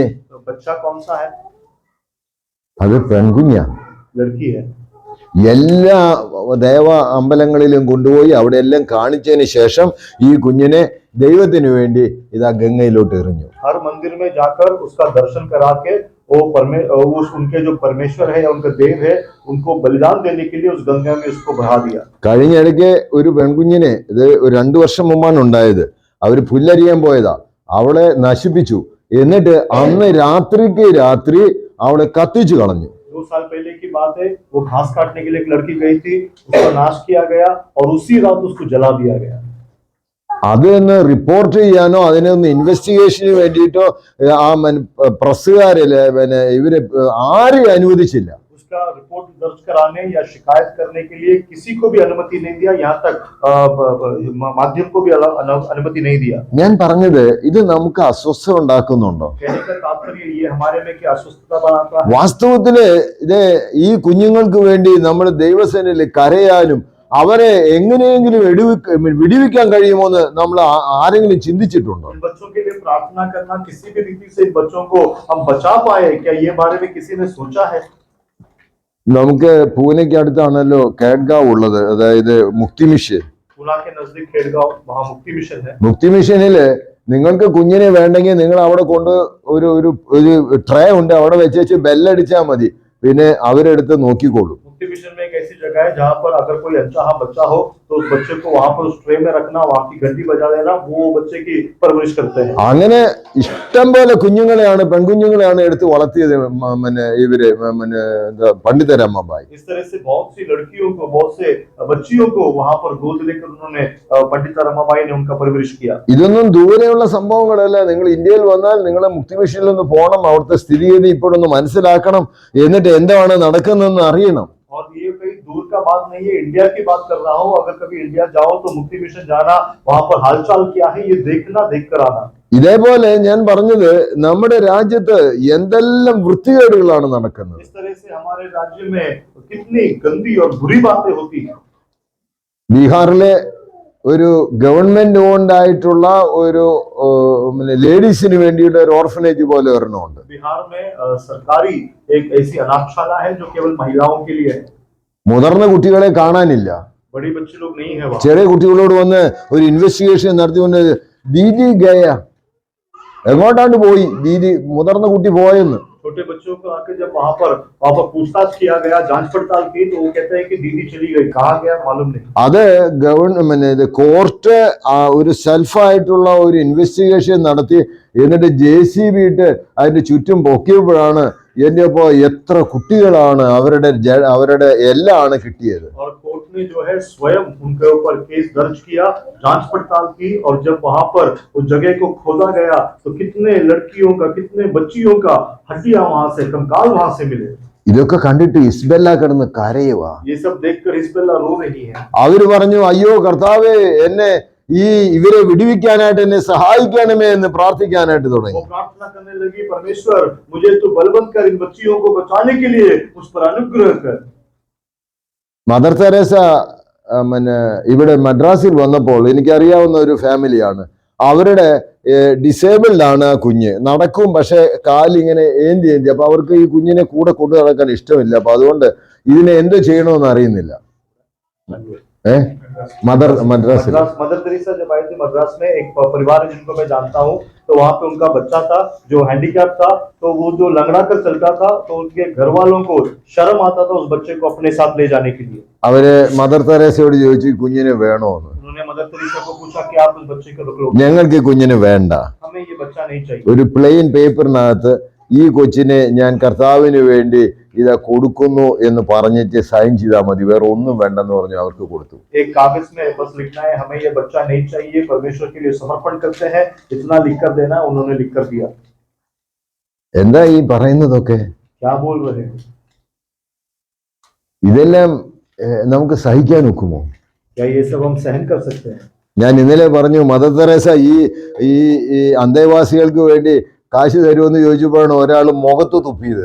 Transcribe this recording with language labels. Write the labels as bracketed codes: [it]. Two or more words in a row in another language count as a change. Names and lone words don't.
[hi] तो बच्चा कौन सा है? [ml] അത് പെൺകുഞ്ഞാ. [hi] लड़की है। [ml] എല്ലാ ദേവ അമ്പലങ്ങളിലും കൊണ്ടുപോയി അവിടെ എല്ലാം കാണിച്ചതിന് ശേഷം ഈ കുഞ്ഞിനെ ദൈവത്തിന് വേണ്ടി ഇതാ ഗംഗയിലോട്ട് എറിഞ്ഞു. [hi] हर मंदिर में जाकर उसका दर्शन करा के वो उनके जो परमेश्वर है या उनका देव है उनको बलिदान देने के लिए उस गंगा में उसको बहा दिया। [ml] കഴിഞ്ഞിടയ്ക്ക് ഒരു പെൺകുഞ്ഞിനെ, ഇത് ഒരു 2 വർഷം മുമ്പാണ് ഉണ്ടായത്, അവര് പുല്ലരിയാൻ പോയതാ, അവളെ നശിപ്പിച്ചു. എന്നിട്ട് അന്ന് രാത്രിക്ക് രാത്രി അവളെ കത്തിച്ചു കളഞ്ഞു. [hi] 2 साल पहले की बात है, वो घास काटने के लिए एक लड़की गई थी, उसका नाश किया गया और उसी रात उसको जला दिया गया। [ml] അതൊന്ന് റിപ്പോർട്ട് ചെയ്യാനോ അതിനൊന്ന് ഇൻവെസ്റ്റിഗേഷന് വേണ്ടിയിട്ടോ ആ പ്രസ്സുകാരില് പിന്നെ ഇവര് ആരെയും അനുവദിച്ചില്ല. [hi] उसका रिपोर्ट दर्ज कराने या शिकायत करने के लिए किसी को भी अनुमति नहीं दिया, यहाँ तक माध्यम को भी अनुमति नहीं दिया। [ml] ഞാൻ പറഞ്ഞത് ഇത് നമുക്ക് അസ്വസ്ഥത ഉണ്ടാക്കുന്നുണ്ടോ? [hi] कहने का तात्पर्य ये हमारे में क्या अस्वस्थता बनाता है? [ml] വാസ്തവത്തില് ഇത് ഈ കുഞ്ഞുങ്ങൾക്ക് വേണ്ടി നമ്മൾ ദൈവസേനയിൽ കരയാനും അവരെ എങ്ങനെയെങ്കിലും വിടുവിക്കാൻ കഴിയുമോ എന്ന് നമ്മൾ ആരെങ്കിലും ചിന്തിച്ചിട്ടുണ്ടോ? [hi] इन बच्चों के लिए प्रार्थना करना, किसी भी रीति से इन बच्चों को हम बचा पाए, क्या ये बारे में किसी ने सोचा है? [ml] നമുക്ക് പൂനെക്ക് അടുത്താണല്ലോ കേഡ്ഗാവ് ഉള്ളത്, അതായത് മുക്തി മിഷൻ. [hi] पूना के नजदीक खेड़गांव, वहाँ मुक्ति मिशन है। [ml] മുക്തി മിഷനില് നിങ്ങൾക്ക് കുഞ്ഞിനെ വേണ്ടെങ്കിൽ നിങ്ങൾ അവിടെ കൊണ്ട് ഒരു ട്രേ ഉണ്ട്, അവിടെ വെച്ച് ബെല്ലടിച്ചാൽ മതി, പിന്നെ അവരെടുത്ത് നോക്കിക്കോളൂ. [hi] मुक्ति मिशन में एक ऐसी जगह है जहाँ पर अगर कोई अनचाहा बच्चा हो तो उस बच्चे को वहाँ पर उस ट्रे में रखना, वहाँ की घंटी बजा देना, वो बच्चे की परवरिश करते हैं। [ml] അങ്ങനെ ഇഷ്ടം പോലെ കുഞ്ഞുങ്ങളെയാണ്, പെൺകുഞ്ഞുങ്ങളെയാണ് എടുത്ത് വളർത്തിയത് ഇവര് പണ്ഡിതരമ്മബായി. [hi] इस तरह से बहुत सी लड़कियों को, बहुत से बच्चियों को वहाँ पर गोद लेकर उन्होंने पंडित रमाबाई ने उनका परवरिश किया। [ml] ഇതൊന്നും ദൂരെയുള്ള സംഭവങ്ങളല്ല. നിങ്ങൾ ഇന്ത്യയിൽ വന്നാൽ നിങ്ങളെ മുക്തി മിഷനിൽ ഒന്ന് പോകണം, അവിടുത്തെ സ്ഥിതിഗതി ഇപ്പോഴൊന്ന് മനസ്സിലാക്കണം, എന്നിട്ട് എന്താണ് നടക്കുന്നതെന്ന് അറിയണം. [hi] और ये कोई दूर का बात नहीं है, इंडिया की बात कर रहा हूँ। अगर कभी इंडिया जाओ तो मुक्ति मिशन जाना, वहाँ पर हालचाल क्या है ये देखना, देख कर आना। [ml] ഇതേപോലെ ഞാൻ പറഞ്ഞത് നമ്മുടെ രാജ്യത്ത് എന്തെല്ലാം വൃത്തികേടുകളാണ് നടക്കുന്നത്. [hi] इस तरह से हमारे राज्य में कितनी गंदी और बुरी बातें होती हैं। [ml] ബീഹാറിലെ ഒരു [en] government owned [ml] ആയിട്ടുള്ള ഒരു ലേഡീസിന് വേണ്ടിയിട്ട് ഒരു ഓർഫനേജ് പോലെ ഒരെണ്ണമുണ്ട്. [hi] बिहार में सरकारी एक ऐसी अनाथशाला है जो केवल महिलाओं के लिए है। [ml] മുതിർന്ന കുട്ടികളെ കാണാനില്ല. [hi] बड़ी बच्चे लोग नहीं है वहाँ। [ml] ചെറിയ കുട്ടികളോട് വന്ന് ഒരു ഇൻവെസ്റ്റിഗേഷൻ നടത്തിക്കൊണ്ട് [hi] दीदी गया, [ml] എങ്ങോട്ടാണ്ട് പോയി ദീദി, മുതിർന്ന കുട്ടി പോയെന്ന്. [hi] छोटे बच्चों को आके जब वहाँ पर पूछताछ किया गया, जांच पड़ताल की, तो वो कहते हैं कि दीदी चली गई, कहाँ गया मालूम नहीं। [ml] അത് [en] government court [ml] ഒരു സെൽഫായിട്ടുള്ള ഒരു ഇൻവെസ്റ്റിഗേഷൻ നടത്തി എന്നിട്ട് JCB ഇട്ട് അതിന്റെ ചുറ്റും പൊക്കിയപ്പോഴാണ് എന്റെ ഇപ്പോ എത്ര കുട്ടികളാണ് അവരുടെ എല്ലാം കിട്ടിയത്. [hi] और कोर्ट ने जो है स्वयं उनके ऊपर केस दर्ज किया, जांच पड़ताल की, और जब वहाँ पर उस जगह को खोदा गया तो कितने लड़कियों का, कितने बच्चियों का हड्डियां वहाँ से, कंकाल वहाँ से मिले। [ml] ഇതൊക്കെ കണ്ടിട്ട് ഇസ്ബെല്ല കിടന്ന് കരയുവാ. [hi] ये सब देखकर हिस्बुल्लाह रो रही है। [ml] അവര് പറഞ്ഞു, അയ്യോ കർത്താവേ, എന്നെ ഇവരെ വിടുവിക്കാനായിട്ട് എന്നെ സഹായിക്കണമേ എന്ന് പ്രാർത്ഥിക്കാനായിട്ട് തുടങ്ങി. [hi] वो प्रार्थना करने लगी, परमेश्वर मुझे तो बलवंत कर, इन बच्चियों को बचाने के लिए उस पर अनुग्रह कर। [ml] മദർ തെരേസ ഇവിടെ മദ്രാസിൽ വന്നപ്പോൾ എനിക്കറിയാവുന്ന ഒരു ഫാമിലിയാണ്. അവരുടെ ഡിസേബിൾഡ് ആണ് ആ കുഞ്ഞ്, നടക്കും പക്ഷെ കാലിങ്ങനെ ഏന്തി. അപ്പൊ അവർക്ക് ഈ കുഞ്ഞിനെ കൂടെ കൊണ്ടു നടക്കാൻ ഇഷ്ടമില്ല. അപ്പൊ അതുകൊണ്ട് ഇതിനെ എന്ത് ചെയ്യണമെന്ന് അറിയുന്നില്ല. [hi] मद्रास मदर तेरेसा जब आई थी मद्रास में, एक परिवार है जिनको मैं जानता हूँ, तो वहाँ पे उनका बच्चा था जो हैंडीकैप था, तो वो जो लंगड़ा कर चलता था, तो उनके घर वालों को शर्म आता था उस बच्चे को अपने साथ ले जाने के लिए। [ml] അവര് മദർ തെരേസയോട് ചോദിച്ചു, കുഞ്ഞിനെ വേണോന്ന്. [hi] उन्होंने मदर तेरेसा को पूछा कि आप उस बच्चे को रोक लो, [ml] ഞങ്ങൾക്ക് കുഞ്ഞിനെ വേണ്ട, [hi] हमें ये बच्चा नहीं चाहिए। [ml] ഒരു പ്ലെയിൻ പേപ്പറിനകത്ത് ഈ കൊച്ചിനെ ഞാൻ കർത്താവിന് വേണ്ടി ഇതാ കൊടുക്കുന്നു എന്ന് പറഞ്ഞിട്ട് സൈൻ ചെയ്താൽ മതി, വേറെ ഒന്നും വേണ്ടെന്ന് പറഞ്ഞു അവർക്ക് കൊടുത്തു. [hi] एक कागज में बस लिखना है हमें ये बच्चा नहीं चाहिए, परमेश्वर के लिए समर्पण करते हैं, इतना लिख कर देना, उन्होंने लिख कर दिया। [ml] എന്താ ഈ പറയുന്നതൊക്കെ? [hi] क्या बोल रहे हैं? [ml] ഇതെല്ലാം നമുക്ക് സഹിക്കാൻ ഒക്കുമോ? [hi] क्या ये सब हम सहन कर सकते हैं? [ml] ഞാൻ ഇന്നലെ പറഞ്ഞു, മദർ തെരേസ ഈ ഈ ഈ അന്തേവാസികൾക്ക് വേണ്ടി കാശ് തരുമെന്ന് ചോദിച്ചപ്പോഴാണ് ഒരാൾ മുഖത്ത് തുപ്പിയത്.